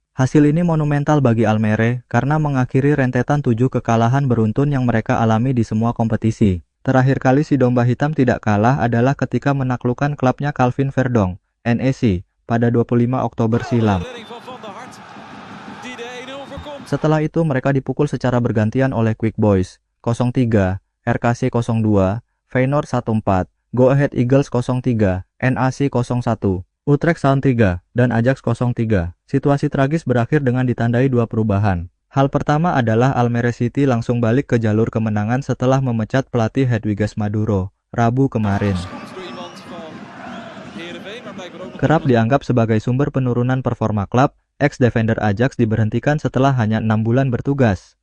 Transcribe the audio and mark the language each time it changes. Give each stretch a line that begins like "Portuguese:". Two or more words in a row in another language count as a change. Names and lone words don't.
Indonesian: Hasil ini monumental bagi Almere karena mengakhiri rentetan 7 kekalahan beruntun yang mereka alami di semua kompetisi. Terakhir kali si domba hitam tidak kalah adalah ketika menaklukkan klubnya Calvin Verdong, NEC, pada 25 Oktober silam. Setelah itu mereka dipukul secara bergantian oleh Quick Boys 03, RKC 02, Feyenoord 14, Go Ahead Eagles 03, NAC 01. Utrecht Sound 3, dan Ajax 03. Situasi tragis berakhir dengan ditandai 2 perubahan. Hal pertama adalah Almere City langsung balik ke jalur kemenangan setelah memecat pelatih Hedwiges Maduro, Rabu kemarin. Kerap dianggap sebagai sumber penurunan performa klub, ex-defender Ajax diberhentikan setelah hanya 6 bulan bertugas.